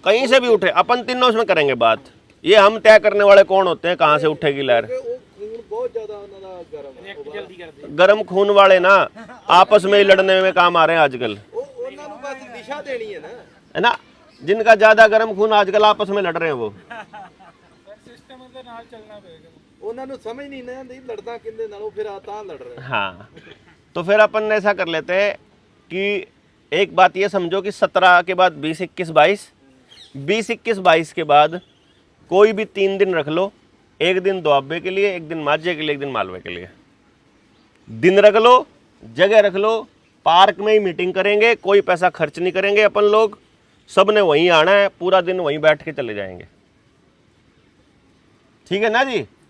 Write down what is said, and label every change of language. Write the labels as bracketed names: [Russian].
[Hindi] कहीं से भी उठे, अपन तीनों उसमें करेंगे बात। ये हम तय करने वाले कौन होते हैं कहाँ से उठेगी लहर। वो खून बहुत ज्यादा उन्होंने गरम है। गर्म खून वाले ना आपस में ही लड़ने में काम आ रहे हैं आजकल, [Punjabi] ਉਹਨਾਂ ਨੂੰ [Hindi] बस दिशा देनी है ना। है ना। जिनका ज्यादा गर्म खून आजकल आपस में लड़ रहे हैं वो, [Punjabi] ਸਿਸਟਮ ਦੇ ਨਾਲ ਚੱਲਣਾ ਪਏਗਾ। ਉਹਨਾਂ ਨੂੰ ਸਮਝ ਨਹੀਂ ਨਾ ਆਉਂਦੀ ਲੜਦਾ ਕਿੰਦੇ ਨਾਲ, ਉਹ ਫਿਰ ਆ ਤਾਂ ਲੜ ਰਹੇ। [Hindi] हाँ। तो फिर अपन ऐसा कर लेते हैं कि एक बात ये समझो कि 17 के बाद 20, 21, 22, 20, 21, 22 के बाद कोई भी 3 दिन रख लो, एक दिन दोआबे के लिए, एक दिन माझे के लिए, एक दिन मालवे के लिए। दिन रख लो, जगह रख लो, पार्क में ही मीटिंग करेंगे, कोई पैसा खर्च नहीं करेंगे अपन लोग, सब ने वहीं आना है, पूरा दिन वहीं बैठ के चले जाएंगे, ठीक है ना जी।